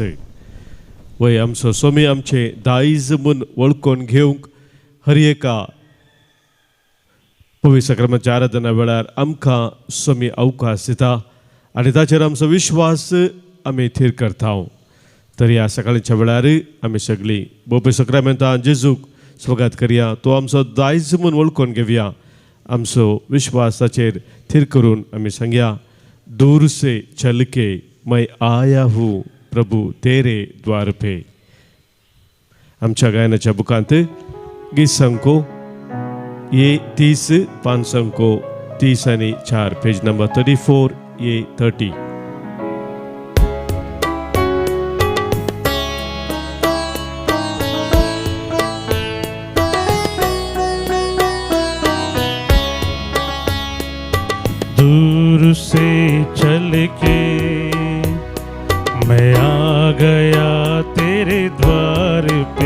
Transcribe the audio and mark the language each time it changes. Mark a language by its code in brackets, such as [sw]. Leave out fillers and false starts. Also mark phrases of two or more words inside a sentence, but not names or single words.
[kok] वय आमचो स्वामी आमचे दायज म्हूण वळखून घेवंक हर एका पवित्र सक्रामेंताच्या आराधना वेळार आमकां स्वामी अवकाश दिता आनी ताचेर आमचो विश्वास आमी थीर करता. तर ह्या सकाळच्या वेळार आमी सगळीं पवित्र सक्रामेंतान जेजूक स्वागत करया. तो आमचो दायज म्हूण वळखून घेवया. आमचो विश्वास ताचेर थीर करून आमी सांगया, [hi] दूर से चल के मैं आया हूँ प्रभु तेरे द्वार पे. [kok] आमच्या गायनाच्या बुकांत गीत संको ये 30, 5 संको 30 आणि 4, पेज नंबर 34 ये 30. [hi] दूर से चल के मैं आ गया तेरे द्वार पे.